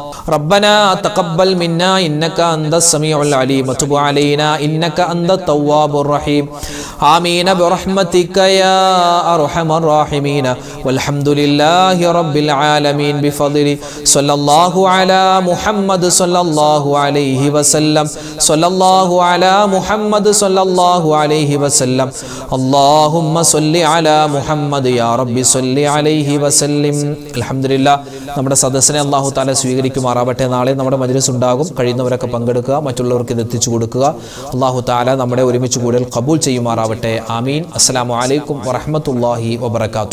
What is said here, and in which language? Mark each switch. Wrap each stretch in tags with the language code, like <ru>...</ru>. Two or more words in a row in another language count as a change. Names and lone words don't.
<ar>ربنا تقبل منا إنك أنت السميع العليم وتب علينا إنك أنت التواب الرحيم. آمين برحمتك يا أرحم الراحمين. والحمد لله رب العالمين بفضل صلى الله على محمد صلى الله عليه وسلم صلى الله على محمد صلى الله عليه وسلم. اللهم صل على محمد يا رب صل عليه وسلم. الحمد لله.</ar> <ml>നമ്മുടെ സദസ്സിനെ</ml> <ar>الله تعالى</ar> <ml>സ്വീകരിക്കുമാറാവട്ടെ. നാളെ നമ്മുടെ മജ്‌ലിസ് ഉണ്ടാകും, കഴിയുന്നവരൊക്കെ പങ്കെടുക്കുക, മറ്റുള്ളവർക്ക് ഇത് എത്തിച്ചു കൊടുക്കുക.</ml> <ar>الله تعالى</ar> <ml>നമ്മുടെ ഒരുമിച്ച് കൂടൽ ഖബൂൽ ചെയ്യുമാറാവട്ടെ. ആമീൻ.</ml> <ar>السلام عليكم ورحمة الله وبركاته.</ar>